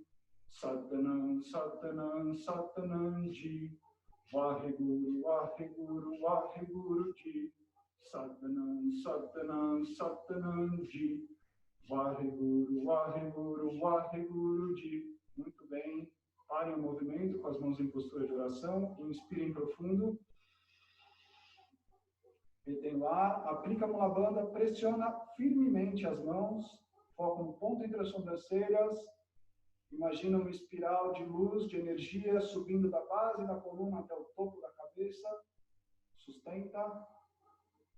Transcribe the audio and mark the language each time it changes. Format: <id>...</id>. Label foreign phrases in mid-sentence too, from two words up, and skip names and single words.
<pa>ਸਤਿਨਾਮ, ਸਤਿਨਾਮ, ਸਤਿਨਾਮ ਜੀ. ਵਾਹਿਗੁਰੂ, ਵਾਹਿਗੁਰੂ, ਵਾਹਿਗੁਰੂ ਜੀ. ਸਤਿਨਾਮ, ਸਤਿਨਾਮ, ਸਤਿਨਾਮ ਜੀ. ਵਾਹਿਗੁਰੂ, ਵਾਹਿਗੁਰੂ, ਵਾਹਿਗੁਰੂ ਜੀ.</pa> <pt>Muito bem. Parem o movimento com as mãos em postura de oração. Inspirem profundo. Retém o ar. Aplica a mão na banda. Pressiona firmemente as mãos. Foca no ponto entre as sobrancelhas. Imagina uma espiral de luz, de energia, subindo da base da coluna até o topo da cabeça.</pt>